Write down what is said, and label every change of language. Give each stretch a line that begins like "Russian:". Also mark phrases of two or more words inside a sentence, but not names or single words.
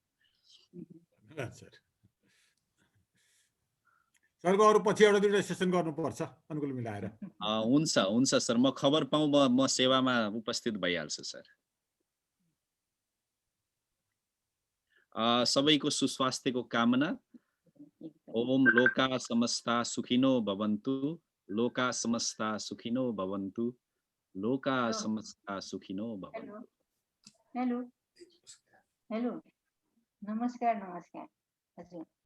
Nepali: सरको अरू पछि एउटा 2टा सेसन गर्नुपर्छ अनुकूल मिलाएर। हुन्छ हुन्छ सर, म खबर पाऊँ म सेवामा उपस्थित भइहाल्छु सर। सबैको सुस्वास्थ्यको कामना।
Sanskrit: ओम लोका समस्ता सुखिनो भवन्तु, लोका समस्ता सुखिनो भवन्तु, लोका समस्ता सुखिनो भवन्तु।
Nepali: हेलो हेलो, नमस्कार नमस्कार हजुर।